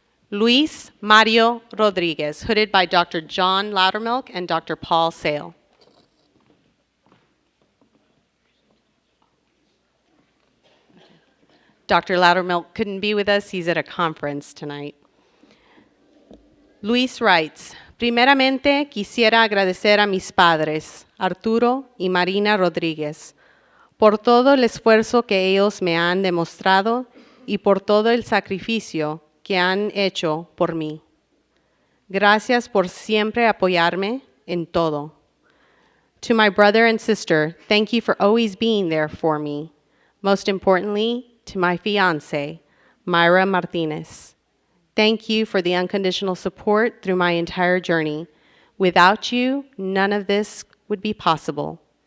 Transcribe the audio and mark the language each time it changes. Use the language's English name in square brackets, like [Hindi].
[English] Luis Mario Rodriguez, hooded by Dr. John Loudermilk and Dr. Paul Sale. Dr. Loudermilk couldn't be with us. He's at a conference tonight. Luis writes, [Spanish] primeramente quisiera agradecer a mis padres, Arturo y Marina Rodríguez, por todo el esfuerzo que ellos me han demostrado y por todo el sacrificio que han hecho por mí. Gracias por siempre apoyarme en todo. [English] To my brother and sister, thank you for always being there for me. Most importantly, to my fiancé, Myra Martinez. Thank you for the unconditional support through my entire journey. Without you, none of this would be possible.